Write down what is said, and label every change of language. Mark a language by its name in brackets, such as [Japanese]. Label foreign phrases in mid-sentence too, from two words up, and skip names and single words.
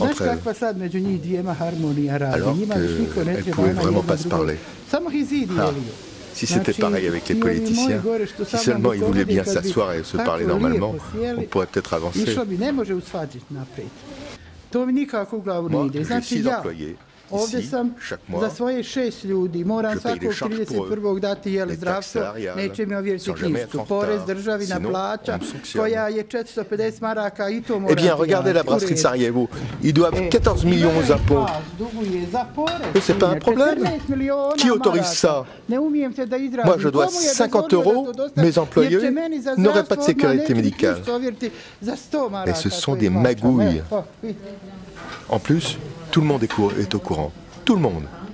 [French] Alors qu'elles ne pouvaient vraiment pas se parler. Ah, si c'était pareil avec les politiciens, si seulement ils voulaient bien s'asseoir et se parler normalement, on pourrait peut-être avancer. Moi, je suis 6 employés. [Bosnian] Ovdje sam za svoje 6 ljudi, moram svakog 31. dati zdravstvo, neće mi ovjeriti knjižicu, porez državina plaća, koja je 450 maraka i to mora. [French] Eh bien, regardez la brasserie de Sarajevo, ils doivent 14 millions aux impôts. Et c'est pas un problème. Qui autorise ça? Moi, je dois 50 €, mes employés n'auraient pas de sécurité médicale. Et ce sont des magouilles. En plus, tout le monde est au courant. Tout le monde.